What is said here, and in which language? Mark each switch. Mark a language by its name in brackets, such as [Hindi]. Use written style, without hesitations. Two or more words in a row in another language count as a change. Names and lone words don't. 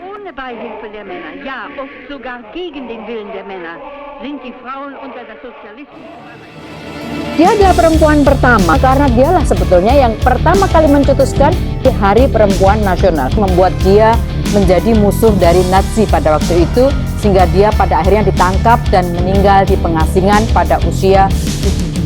[German] Ohne Beihilfe der Männer, ja, oft sogar gegen den Willen der Männer, sind die Frauen unter das Sozialismus. [Indonesian] Dia adalah perempuan pertama karena dialah sebetulnya yang pertama kali mencetuskan di Hari Perempuan Nasional, membuat dia menjadi musuh dari Nazi pada waktu itu, sehingga dia pada akhirnya ditangkap dan meninggal di pengasingan pada usia 7.